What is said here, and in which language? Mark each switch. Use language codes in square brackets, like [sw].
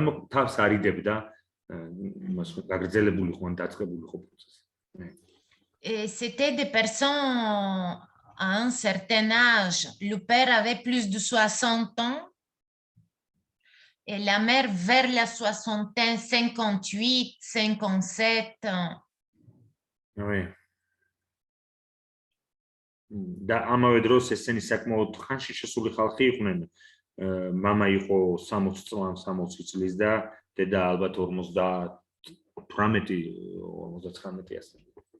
[ka] და თავს არიდებდა მას გაგრძელებული ხო ან დაწყებული ხო პროცესი. [fr] C'était des personnes à un certain âge. Le père avait plus de 60 ans et la mère vers la soixantaine, 58, 57 ans. Oui. [ka] და ამავე დროს ესენი საკმაოდ ხანში შესული ხალხი იყვნენ. მამა იყო 60 წლის და დედა ალბათ 58-59 ასეთი.